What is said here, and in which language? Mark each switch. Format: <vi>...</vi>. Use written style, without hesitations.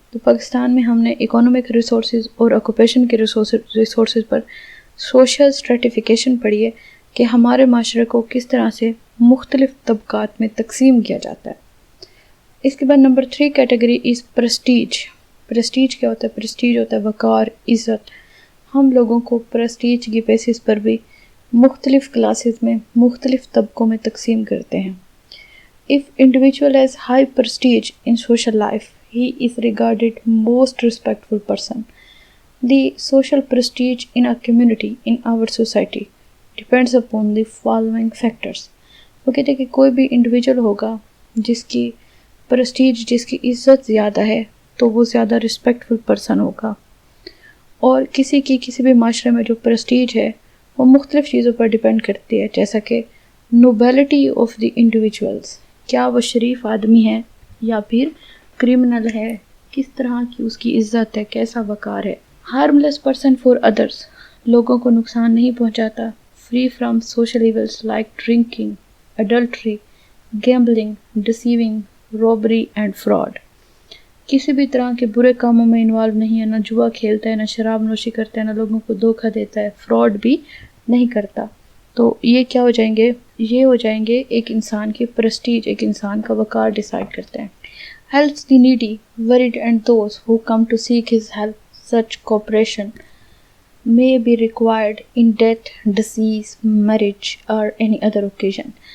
<ur>تو پاکستان میں ہم نے اکانومک ریسورسز اور آکوپیشن کے ریسورسز پر سوشل اسٹریٹیفیکیشن پڑھی ہے کہ ہمارے معاشرے کو کس طرح سے مختلف طبقات میں تقسیم کیا جاتا ہے. اس کے بعد number 3 category is prestige. Prestige کیا ہوتا ہے؟ پریسٹیج ہوتا ہے وقار، عزت. ہم لوگوں کو پریسٹیج کی بیسس پر بھی مختلف کلاسز میں، مختلف طبقوں میں تقسیم کرتے ہیں.</ur> <en>If individual has high prestige in social life, he is regarded most respectful person. The social prestige in a community, in our society, depends upon the following factors.</en> <ur>وہ کہتے ہیں کہ کوئی بھی انڈیویجول ہوگا جس کی پریسٹیج، جس کی عزت زیادہ ہے، تو وہ زیادہ</ur> <en>respectful person</en> <ur>ہوگا. اور کسی بھی معاشرے میں جو پریسٹیج ہے وہ مختلف چیزوں پر ڈیپینڈ کرتی ہے، جیسا کہ</ur> <en>nobility of the individuals,</en> <ur>کیا وہ شریف آدمی ہے یا پھر کرمنل ہے، کس طرح کی اس کی عزت ہے، کیسا وقار ہے.</ur> <en>harmless person for others,</en> <ur>لوگوں کو نقصان نہیں پہنچاتا.</ur> <en>Free from social events like drinking, adultery, gambling, deceiving, robbery and fraud.</en> <ur>کسی بھی طرح کے برے کاموں میں انوالو نہیں ہے، نہ جوا کھیلتا ہے، نہ شراب نوشی کرتا ہے، نہ لوگوں کو دھوکہ دیتا ہے، فراڈ بھی نہیں کرتا. تو یہ کیا ہو جائیں گے؟ یہ ہو جائیں گے ایک انسان کی پرسٹیج، ایک انسان کا وقار ڈیسائیڈ کرتے ہیں.</ur> <en>helps the needy, worried and those who come to seek his help. Such cooperation may be required in death, disease, marriage or any other occasion.</en>